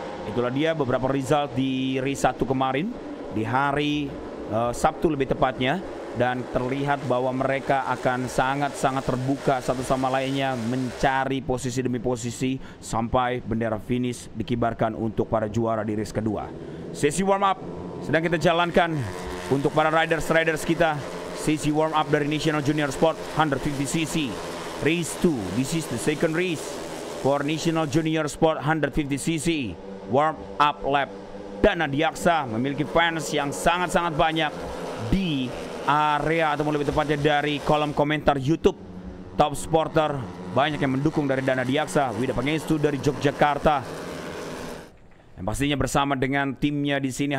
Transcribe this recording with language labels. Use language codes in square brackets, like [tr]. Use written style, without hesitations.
[id] Itulah dia beberapa result di race 1 kemarin di hari Sabtu lebih tepatnya, dan terlihat bahwa mereka akan sangat-sangat terbuka satu sama lainnya mencari posisi demi posisi sampai bendera finish dikibarkan untuk para juara di race kedua. Sesi warm up sedang kita jalankan untuk para riders kita. Sesi warm up dari National Junior Sport 150cc race 2. [en] This is the second race for National Junior Sport 150cc warm up lap. [id] Dana Diaksa memiliki fans yang sangat-sangat banyak di area, atau lebih tepatnya dari kolom komentar YouTube Top Sporter. Banyak yang mendukung dari Dana Diaksa. Wida Pangestu dari Yogyakarta, yang pastinya bersama dengan timnya di sini.